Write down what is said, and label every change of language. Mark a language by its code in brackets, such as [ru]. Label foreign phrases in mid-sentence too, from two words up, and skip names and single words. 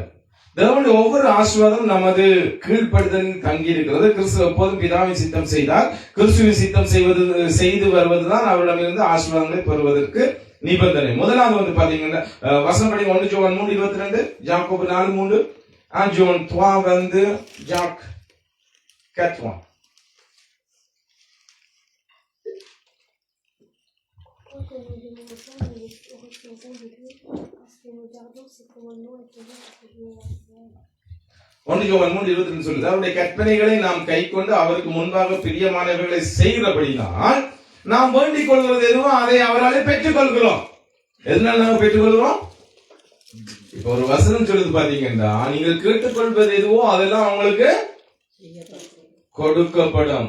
[ta] தேவனுடைய ஒவ்வொரு ஆசீர்வாதம் நமது கீழ்ப்படிதலில் தங்கி இருக்கிறது. கிறிஸ்து எப்போதும் பிதாவின் சித்தம் செய்தார். கிறிஸ்துவின் சித்தம் செய்து வருவதுதான் அவரிடமிருந்து ஆசீர்வாதங்களை பெறுவதற்கு நிபந்தனை. முதலாவது பாத்தீங்கன்னா வசனம் படி 1 ஜோவான் 3:22, யாக்கோபு 4:3, [fr] John 3:22, Jacques 4:1. Quand nous demandons, nous reconnaissons de Dieu parce que nous gardons ses commandements et faisons ce que Dieu a fait. [ta] 1 ஜோவான் 3:22 சொல்லுது, அவருடைய கற்பனைகளை நாம் கை கொண்டு அவருக்கு முன்பாக பிரியமானவர்களை செய்கிறபடினால் நாம் வேண்டிக் கொள்வது எதுவோ அதை அவராலே பெற்றுக் கொள்கிறோம். எதனால நாம பெற்றுக்கொள்கிறோம்? இப்ப ஒரு வசனம் சொல்லுது பாத்தீங்கன்னா, நீங்கள் கேட்டுக்கொள்வது எதுவோ அதெல்லாம் அவங்களுக்கு கொடுக்கப்படும்.